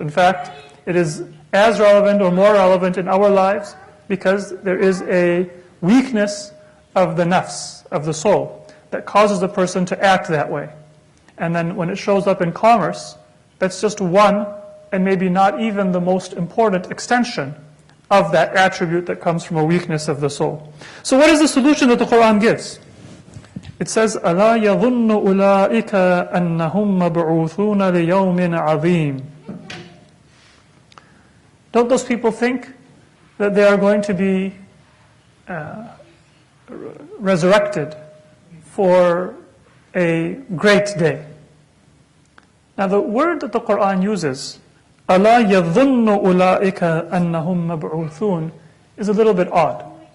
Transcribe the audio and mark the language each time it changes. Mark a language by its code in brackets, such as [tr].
[en] In fact, it is as relevant or more relevant in our lives because there is a weakness of the nafs, of the soul, that causes a person to act that way. And then when it shows up in commerce, that's just one, and maybe not even the most important extension of that attribute that comes from a weakness of the soul. So what is the solution that the Quran gives? It says, [ar] أَلَا يَظُنُّ أُولَٰئِكَ أَنَّهُمْ مَبْعُوثُونَ لِيَوْمٍ عَظِيمٍ. [en] Don't those people think that they are going to be resurrected for a great day? Now the word that the Quran uses, [ar] أَلَا يَظُنُّ أُولَٰئِكَ أَنَّهُمْ مَبْعُوثُونَ, [en] is a little bit odd.